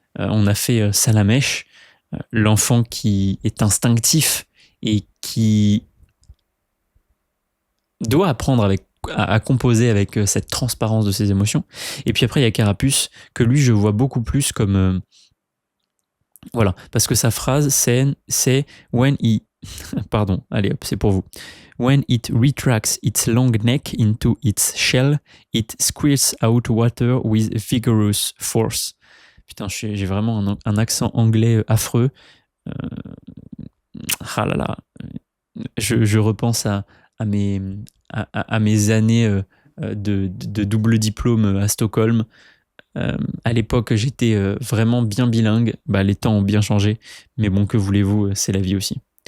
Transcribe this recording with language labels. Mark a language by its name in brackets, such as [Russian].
[French] On a fait Salamèche, l'enfant qui est instinctif et qui doit apprendre à composer avec cette transparence de ses émotions. Et puis après, il y a Carapuce, que lui, je vois beaucoup plus comme... voilà, parce que sa phrase, c'est « [English] When he... [French] » Pardon, allez hop, c'est pour vous. [English] When it retracts its long neck into its shell, it squirts out water with vigorous force. [French] Putain, j'ai vraiment un accent anglais affreux. Ah là là. Je repense à mes années de double diplôme à Stockholm. À l'époque, j'étais vraiment bien bilingue. Les temps ont bien changé, mais bon, que voulez-vous, c'est la vie aussi.